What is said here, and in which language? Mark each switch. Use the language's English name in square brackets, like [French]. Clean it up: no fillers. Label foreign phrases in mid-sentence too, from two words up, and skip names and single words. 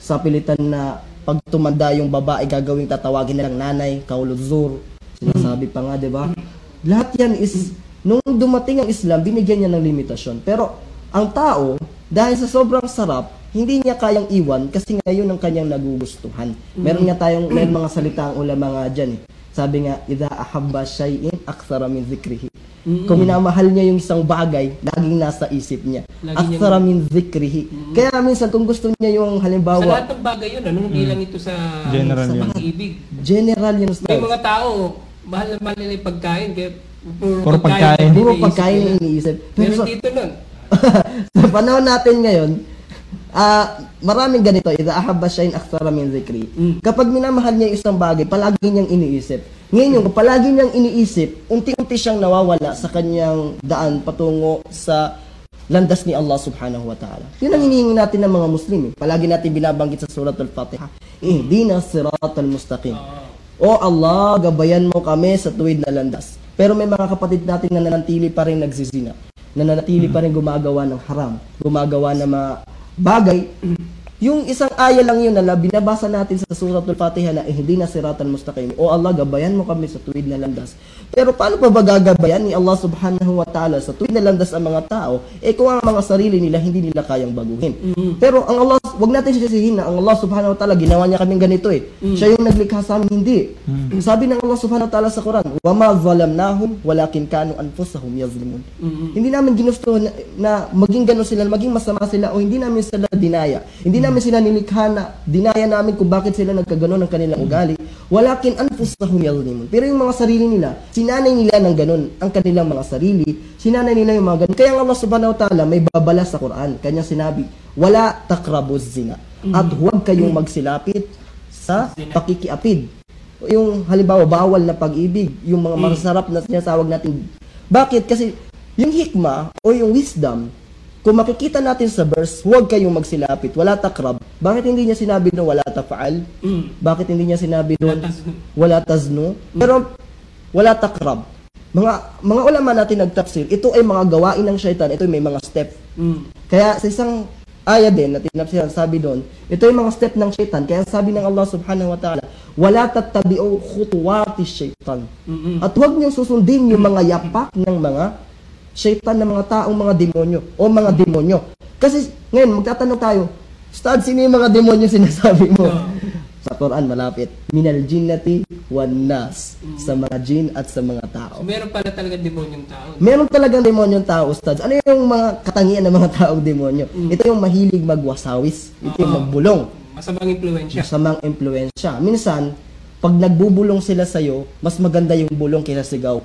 [Filipino] sa pilitan na pag tumanda yung babae, gagawing tatawagin nilang nanay, kauluzur, sinasabi pa nga, di ba? Lahat yan is, nung dumating ang Islam, binigyan niya ng limitasyon. Pero ang tao, dahil sa sobrang sarap, hindi niya kayang iwan kasi ngayon ang kanyang nagugustuhan. Meron mga salita ang ulama nga dyan. Sabi nga, [Arabic] إذا أحب شيئا أكثر من ذكره. [Filipino] Kung minamahal niya yung isang bagay, laging nasa isip niya. [Arabic] أكثر من ذكره. [Filipino] Kaya minsan kung gusto niya yung halimbawa... Sa lahat ng bagay yun, hindi lang ito sa pag-ibig. General yun. May mga tao, mahal na mahal nila yung pagkain. Kaya puro pagkain. Puro pagkain yung iniisip. Pero dito nun. Sa panahon natin ngayon, maraming ganito, [Arabic] إذا أحب شيئا أكثر من ذكر. [Filipino] Kapag minamahal niya isang bagay, palagi niyang iniisip. Ngayon, kung palagi niyang iniisip, unti-unti siyang nawawala sa kanyang daan patungo sa landas ni Allah [Arabic] سبحانه وتعالى. [Filipino] Yun ang hinihingi natin ng mga Muslim. Palagi natin binabanggit sa surat al-Fatiha, [Arabic] اهدنا الصراط المستقيم. [Filipino] O Allah, gabayan mo kami sa tuwid na landas. Pero may mga kapatid natin na nanatili pa rin nagsizina, na nanatili pa rin gumagawa ng haram, gumagawa ng mga bagay. Yung isang aya lang yun na binabasa natin sa suratul Fatiha na [Arabic] اهدنا الصراط المستقيم. [Filipino] O Allah, gabayan mo kami sa tuwid na landas. Pero paano pa ba gagabayan ni Allah [Arabic] سبحانه وتعالى [Filipino] sa tuwid na landas ang mga tao, kung ang mga sarili nila hindi nila kayang baguhin? Pero ang Allah, wag natin sisihin na ang Allah [Arabic] سبحانه وتعالى, [Filipino] ginawa niya kaming ganito Siya yung naglikha sa amin, hindi. Sabi ng Allah [Arabic] سبحانه وتعالى [Filipino] sa Quran, [Arabic] وَمَا ظَلَمْنَاهُمْ وَلَكِنْ كَانُوا أَنفُسَهُمْ يَظْلِمُونَ. [Filipino] Hindi namin ginusto na maging gano'n sila, maging masama sila, o hindi namin sila dinaya. Hindi namin sila nilikha na dinaya namin kung bakit sila nagkaganon ng kanilang ugali. [Arabic] ولكن أنفسهم يظلمون. [Filipino] Pero yung mga sarili nila, sinanay nila ng ganon ang kanilang mga sarili, sinanay nila yung mga ganon. Kaya ang Allah [Arabic] سبحانه وتعالى [Filipino] may babala sa Quran. Kanya sinabi, [Arabic] ولا تقربوا الزنا. [Filipino] At huwag kayong magsilapit sa pakikiapid. Yung halimbawa, bawal na pag-ibig, yung mga masarap na sinasawag natin. Bakit? Kasi yung hikmah o yung wisdom, kung makikita natin sa verse, huwag kayong magsilapit, [Arabic] ولا تقرب. [Filipino] Bakit hindi niya sinabi doon, [Arabic] ولا تفعل? [Filipino] Bakit hindi niya sinabi doon, [Arabic] ولا تزنوا? Pero, ولا تقرب. [Filipino] Mga ulama natin nagtafsir, ito ay mga gawain ng syaitan, ito ay may mga step. Kaya sa isang aya din na tinafsiran, sabi doon, ito ay mga step ng syaitan. Kaya sabi ng Allah [Arabic] سبحانه وتعالى, ولا تتبعوا خطوات الشيطان. [Filipino] At huwag niyong susundin yung mga yapak ng mga syaitan ng mga taong mga demonyo o mga demonyo. Kasi ngayon magtatanong tayo, Ustad, sino yung mga demonyo sinasabi mo? Sa Quran malapit, [Arabic] من الجنة والناس, [Filipino] sa mga jinn at sa mga tao. So, meron pala talagang demonyong tao. Meron talagang demonyong tao, Ustad. Ano yung mga katangian ng mga taong demonyo? Ito yung mahilig magwasawis, ito yung magbulong. Masamang impluwensya. Masamang impluwensya. Minsan, pag nagbubulong sila sa'yo, mas maganda yung bulong kaysa sigaw.